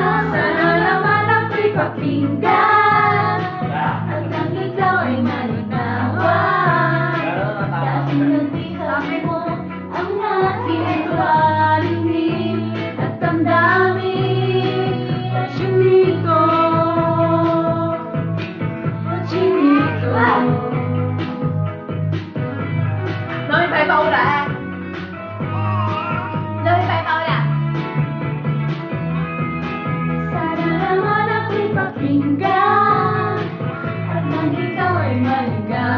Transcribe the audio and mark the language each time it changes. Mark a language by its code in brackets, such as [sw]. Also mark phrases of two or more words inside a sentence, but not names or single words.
[tl] Sana naman ako'y pakinggan at nang ikaw ay malinawan. Dahil nagbihan mo ang aking parinig at damdamin. Chinito, chinito. [it] No mi fai paura, no mi fai paura. [tl] Sana naman ako'y pakinggan at nang ikaw ay malinawan.